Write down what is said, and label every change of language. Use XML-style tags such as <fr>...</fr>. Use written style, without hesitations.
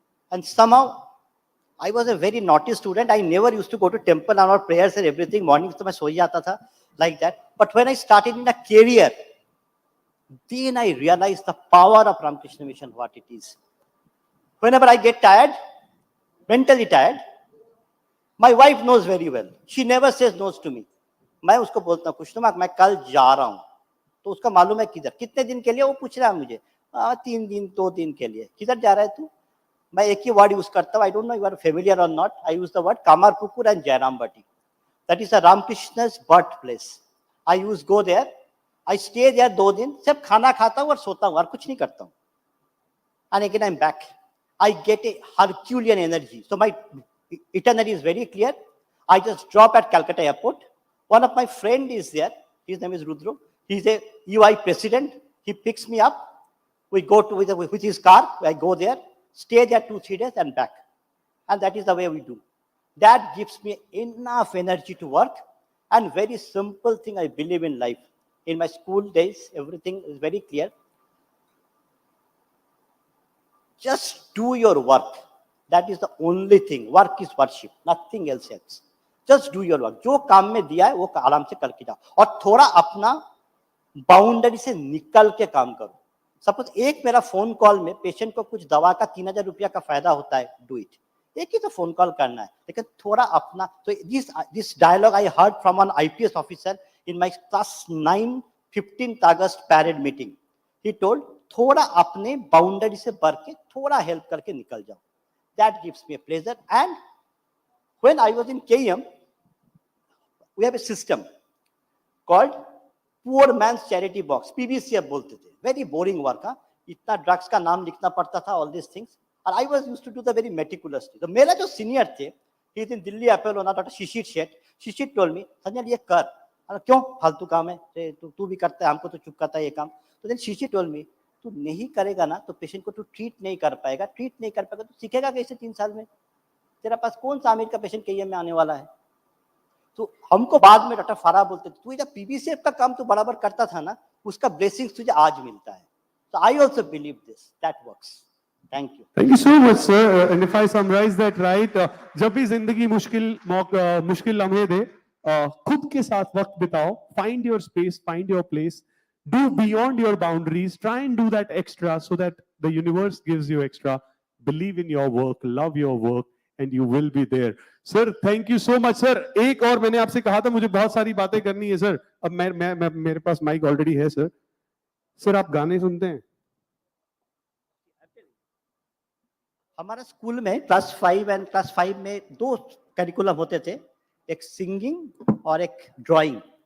<en>And somehow I was a very naughty student. I never used to go to temple and our prayers and everything. Mornings to I</en> <hi>so jata tha,</hi> <en>like that. But when I started in a career, then I realized the power of Ramakrishna Mission, what it is. Whenever I get tired, mentally tired, my wife knows very well. She never says no to me. मैं उसको बोलता हूँ कुछ तो मैं कल जा रहा हूँ तो उसका मालूम है किधर कितने दिन के लिए वो पूछ रहा है मुझे 3 दिन 2 दिन के लिए किधर जा रहा है तू मैं एक ही वर्ड यूज करता हूँ I don't know you are familiar or not. I use the word Kamarpukur and Jairambati. That is a Ramakrishna's birthplace. I used go there. I stay there</en> <hi>2 दिन सिर्फ खाना खाता हूँ और सोता हूँ और कुछ नहीं करता हूँ.</hi> <en>And again I'm back. I get a Herculean energy. So my itinerary is very clear. I just drop at Calcutta airport. One of my friend is there. His name is Rudro. He's a UI president. He picks me up. We go to with his car. I go there, stay there 2-3 days and back. And that is the way we do. That gives me enough energy to work. And very simple thing I believe in life. In my school days, everything is very clear. Just do your work. That is the only thing. Work is worship. Nothing else. Just do your work.</en> <hi>जो काम में दिया है वो आराम से करके जाओ और थोड़ा अपना बाउंड्री से निकल के काम करो. सपोज एक मेरा फोन कॉल में पेशेंट को कुछ दवा का 3,000 रुपया का फायदा होता है,</hi> <en>Do it.</en> <hi>एक ही तो फोन कॉल करना है, लेकिन थोड़ा अपना.</hi> <en>तो this dialogue I heard from an IPS officer in my class 9 15th August parade meeting. He told,</en> <hi>थोड़ा अपने बाउंड्री से बढ़ के थोड़ा हेल्प करके निकल जाओ.</hi> <en>That gives me a pleasure. And when I was in KM, we have a system called Poor Man's Charity Box.</en> <hi>PBCF बोलते थे.</hi> <en>Very boring work.</en> <hi>इतना ड्रग्स का नाम लिखना पड़ता था,</hi> <en>all these things. And I was used to do the very meticulously.</en> <hi>तो मेरा जो सीनियर थे,</hi> <en>he is in Delhi Apollo, ना Dr. Shishir Sheth.</en> <hi>Shishir</hi> <en>told me,</en> <hi>Sanjay ये कर. क्यों फालतू काम है, तू भी करता है, हमको तो चुप करता है ये काम. तो</hi> <en>then Shishir told me,</en> <hi>तू नहीं करेगा ना तो पेशेंट को तू ट्रीट नहीं कर पाएगा तो सीखेगा कैसे 3 साल में. तेरा पास कौन सा आमिर का पेशेंट केएम में आने वाला है. तो हमको बाद में डॉक्टर फारा बोलते थे, तू जब पीबीसीएफ का काम तू बराबर करता था ना, उसका ब्लेसिंग्स तुझे आज मिलता है.</hi> <en>So I also believe this. That works. Thank you. Thank you so much, sir. And if I summarize that right,</en> <hi>जब भी जिंदगी मुश्किल लम्हे दे, खुद के साथ वक्त बिताओ,</hi> <en>find your space, find your place, do beyond your boundaries, try and do that extra so that the universe gives you extra. Believe in your work, love your work, and you will be there. Sir, thank you so much, sir.</en> <hi>एक और मैंने आपसे कहा था मुझे बहुत सारी बातें करनी है सर. अब मेरे पास माइक ऑलरेडी है सर. सर आप गाने सुनते हैं? हमारा स्कूल में क्लास 5 में 2 करिकुलम होते थे, एक सिंगिंग और एक ड्राइंग.</hi>